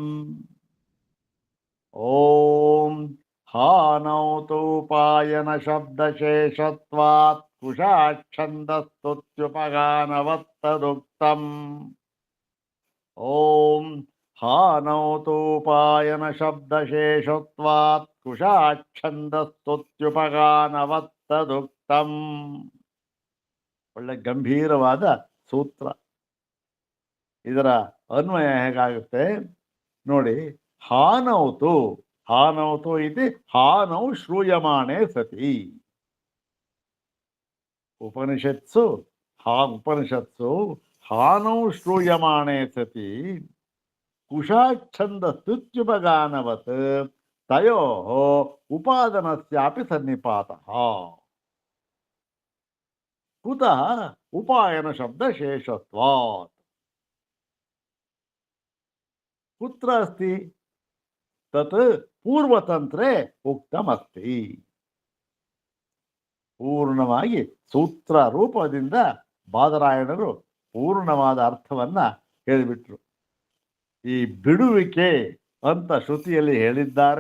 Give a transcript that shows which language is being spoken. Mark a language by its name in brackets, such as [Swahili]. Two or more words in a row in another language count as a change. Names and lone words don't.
[Sanskrit] ओम हानौ तूपायन शब्दशेषत्वात् कुशाच्छन्दस्तुत्युपगानवत्तदुक्तम्। ओम हानौ तूपायन शब्दशेषत्वात् कुशाच्छन्दस्तुत्युपगानवत्तदुक्तम्. [Kannada] ಒಳ್ಳೆ ಗಂಭೀರವಾದ ಸೂತ್ರ. ಇದರ ಅನ್ವಯ ಹೇಗಾಗುತ್ತೆ ನೋಡಿ. [Sanskrit] ಹಾನೌತು ಹಾನೌತು ಇತಿ ಹಾನೌ ಶ್ರೂಯಮಾಣೆ ಸತಿ. ಉಪನಿಷತ್ಸು ಉಪನಿಷತ್ಸು ಹಾನೌ ಶ್ರೂಯಮಾಣೆ ಸತಿ ಕುಶಾಚ್ಛಂದ ಸ್ತುತ್ಯುಪಗಾನವತ್ ತಯೋ ಉಪಾದನಸ್ಯಾಪಿ ಸನ್ನಿಪಾತಃ. ಕುತಃ ಉಪಾಯನ ಶಬ್ದ ಶೇಷತ್ವಾತ್. ಕುತ್ರ ಅಸ್ತಿ ತತ್ ಪೂರ್ವತಂತ್ರೆ ಉಕ್ತಮಸ್ತಿ. [Kannada] ಪೂರ್ಣವಾಗಿ ಸೂತ್ರ ರೂಪದಿಂದ ಬಾದರಾಯಣರು ಪೂರ್ಣವಾದ ಅರ್ಥವನ್ನ ಹೇಳಿಬಿಟ್ರು. ಈ ಬಿಡುವಿಕೆ ಅಂತ ಶ್ರುತಿಯಲ್ಲಿ ಹೇಳಿದ್ದಾರೆ.